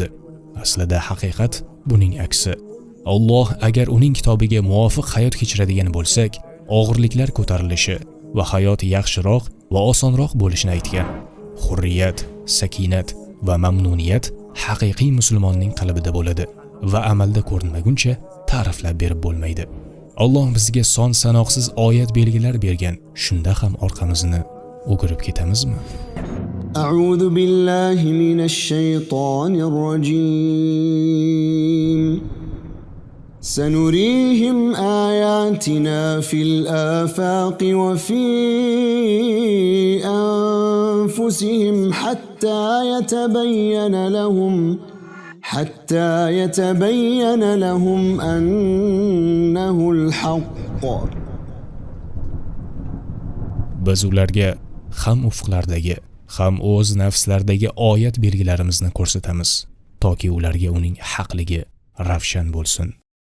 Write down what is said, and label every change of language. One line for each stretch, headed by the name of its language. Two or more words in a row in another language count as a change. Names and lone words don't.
Uzbek: Aslida haqiqat buning aksi. Alloh agar uning kitobiga muvofiq hayot kechiradigan bo'lsak, og'irliklar ko'tarilishi va hayot yaxshiroq va osonroq bo'lishini aytgan. Hurriyat, sakinat va mamnuniyat haqiqiy musulmonning qalbida bo'ladi va amalda ko'rinmaguncha ta'riflab berib bo'lmaydi. Alloh bizga son sanoqsiz oyat belgilar bergan. Shunda ham orqamizni o'girib ketamizmi?
Arabic: أعوذ بالله من الشيطان الرجيم سنريهم آياتنا في الآفاق وفي أنفسهم حتى يتبين لهم أنه الحق.
Uzbek: Biz ularga ham ufqlardagi, ham o'z nafslardagi oyat belgilarimizni ko'rsatamiz, toki ularga uning haqligi ravshan bo'lsin.